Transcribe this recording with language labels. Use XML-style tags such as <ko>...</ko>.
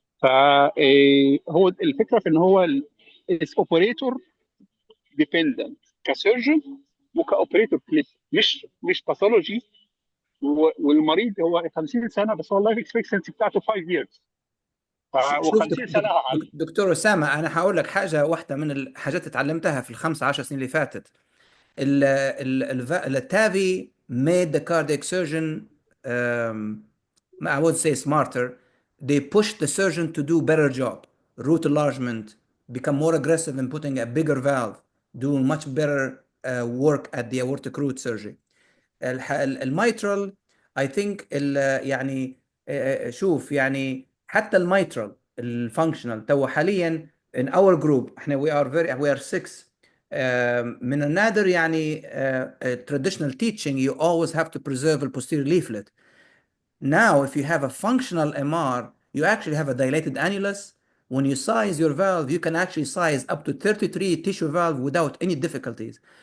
<ar>فهو الفكره في ان هو اوبريتور ديبندنت كسيرجن وكاوبريتور كليب، مش باثولوجي. والمريض هو 50 سنه بس هو اللايف اكسبكتنسي بتاعته</ar> <en>5 years،</en> <ar>شوف و50 سنه دكتور أسامة، أنا هقول لك حاجة واحدة من الحاجات اتعلمتها في ال15 سنين اللي فاتت.</ar> <en>التافي made the cardiac surgeon I would say smarter. They pushed the surgeon to do better job, root enlargement, become more aggressive in putting a bigger valve, doing much better work at the aortic root surgery.</en> <ar>الميترال</ar> <en>I think</en> <ar>يعني شوف يعني حتى الميترال الفانكشنال تو حاليا</ar> <en>in our group</en> <ar>احنا</ar> <en>we are 6.</en> <ar>من النادر يعني</ar> <en>traditional teaching you always have to preserve the posterior leaflet. Now if you have a functional MR you actually have a dilated annulus. When you size your valve you can actually size up to 33 tissue valve without any difficulties.</en>